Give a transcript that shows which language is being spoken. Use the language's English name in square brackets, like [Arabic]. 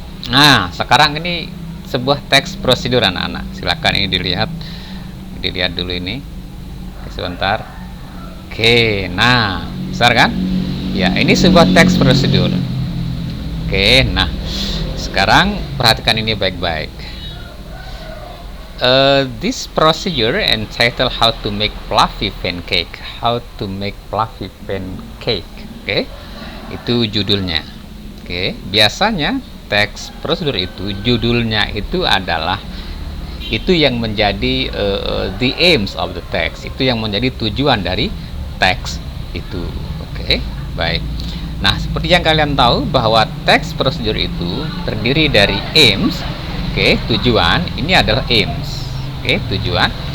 [Indonesian] Nah, sekarang ini sebuah teks prosedur anak-anak. Silakan ini dilihat dulu ini. Oke, sebentar. Oke, nah, besar kan? Ya, ini sebuah teks prosedur. Oke, nah. Sekarang perhatikan ini baik-baik. [English] This procedure entitled how to make fluffy pancake. How to make fluffy pancake. [Indonesian] Oke, itu judulnya. Oke, biasanya teks prosedur itu judulnya itu adalah itu yang menjadi [English] the aims of the text. [Indonesian] Itu yang menjadi tujuan dari teks itu. Oke, baik. Nah, seperti yang kalian tahu bahwa teks prosedur itu terdiri dari aims, oke, tujuan, ini adalah aims, oke, tujuan.